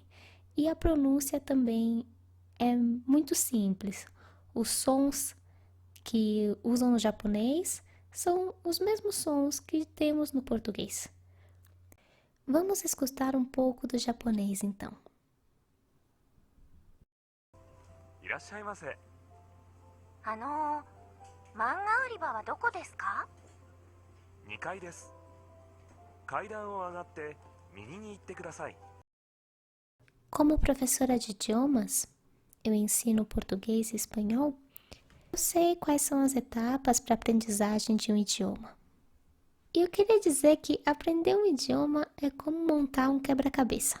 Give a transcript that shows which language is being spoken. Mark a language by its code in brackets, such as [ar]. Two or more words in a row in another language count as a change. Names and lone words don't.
[pt] E a pronúncia também é muito simples. Os sons que usam no japonês são os mesmos sons que temos no português. Vamos escutar um pouco do japonês então. [ja] いらっしゃいませ。あの漫画売り場はどこですか？ 2階です。階段を上がって右に行ってください。 [pt] Como professora de idiomas, eu ensino português e espanhol. Eu sei quais são as etapas para a aprendizagem de um idioma. E eu queria dizer que aprender um idioma é como montar um quebra-cabeça.